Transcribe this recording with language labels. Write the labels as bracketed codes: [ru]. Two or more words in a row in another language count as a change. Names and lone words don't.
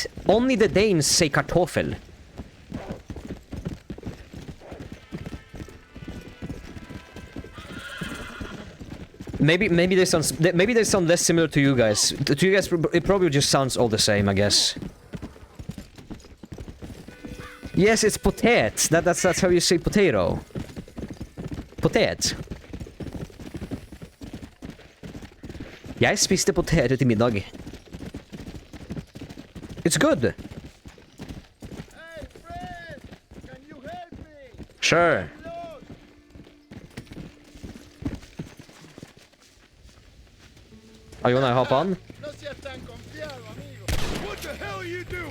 [en] Only the Danes say kartoffel. Maybe they sound less similar to you guys. To you guys, it probably just sounds all the same, I guess. Yes, it's potet. That's how you say potato. Potet. [no] Jeg spiste poteter til middag. [en] It's good. Hey, friend! Can you help me? Sure. Oh, you wanna hop on? What the hell are you doing?